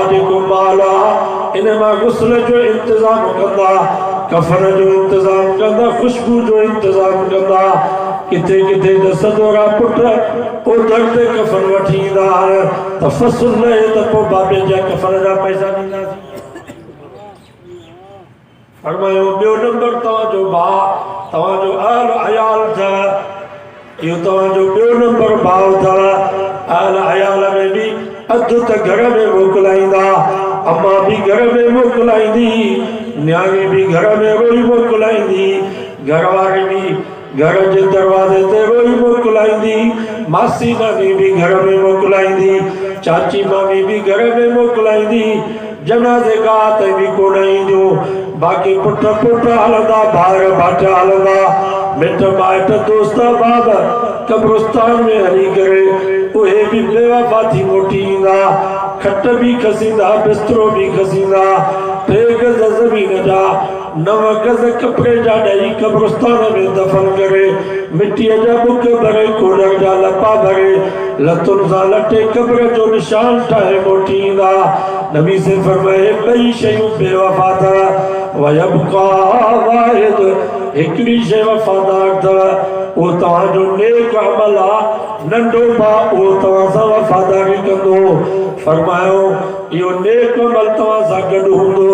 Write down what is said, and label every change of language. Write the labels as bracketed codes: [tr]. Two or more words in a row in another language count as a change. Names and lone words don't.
[sd] जेको माल आहे इन मां गुस्ल जो इंतज़ाम कंदा कफन जो इंतज़ाम कंदा खुशबू जो इंतज़ाम कंदा किथे किथे त सदोरा पुट ओधर ते कफन वठी ईंदा त फसुल लहे त पोइ बाबे जा कफन जा पैसा ॾींदासीं फरमायो ॿियो नंबर तव्हांजो भाउ तव्हांजो अहल अयाल अथव इहो तव्हांजो ॿियो नंबर भाउ अथव अहल अयाल में बि अधु त घर में मोकिलाईंदा अम्मा भी घर में मोकिलाईंदी न्याणी भी घर में रोई मोकिलाईंदी घरवारी भी घर जे दरवाजे ते रोई मोकिलाईंदी मासी नानी भी घर में मोकिलाईंदी चाची मामी भी घर में मोकिलाईंदी जनाज़े गाह ते भी कोन ईंदियूं बाक़ी पुट पुट हलंदा भाउर भाटा हलंदा मिट माइट दोस्त बाब कब्रिस्तान में हली करे उहे भी बेवफा थी मोटी ईंदा खट भी खसींदा बिस्तरो भी खसींदा 3 गज ज़मीन जा 9 गज कपड़े जा ॾेई कब्रिस्तान में दफन करे मिट्टीअ जा बुक भरे कोडर जा लपा भरे लतुनि सां लटे कब्र जो निशान ठाहे मोटी ईंदा नबी से फरमाए ॿई शयूं बेवफा अथव [ar] ويبقى واحد [sd] हिकिड़ी शइ वफ़ादार अथव उहो तव्हांजो नेक अमल आहे नंढो भाउ उहो तव्हां सां वफ़ादारी कंदो फरमायो इहो नेक अमल तव्हां सां गॾु हूंदो